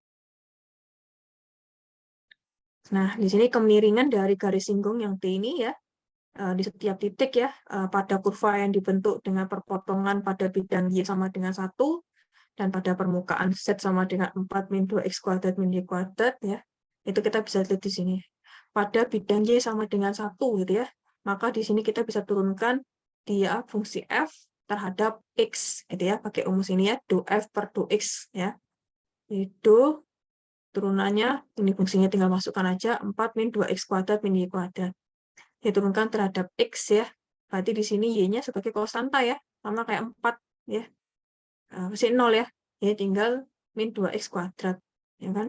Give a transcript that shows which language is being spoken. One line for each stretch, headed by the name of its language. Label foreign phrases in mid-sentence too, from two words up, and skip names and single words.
Indonesian: Nah, di sini kemiringan dari garis singgung yang T ini ya, di setiap titik ya, pada kurva yang dibentuk dengan perpotongan pada bidang Y sama dengan 1, dan pada permukaan Z sama dengan 4 min 2x kuadrat min Y kuadrat ya, itu kita bisa lihat di sini. Pada bidang Y sama dengan 1 gitu ya, maka di sini kita bisa turunkan dia fungsi F terhadap X gitu ya, pakai rumus ini ya, do F per do X ya. Itu turunannya, ini fungsinya tinggal masukkan aja, 4 min 2x kuadrat min Y kuadrat. Diturunkan terhadap X ya, berarti di sini Y-nya sebagai konstanta ya, sama kayak 4 ya, masih 0 ya, jadi tinggal min 2x kuadrat, ya kan?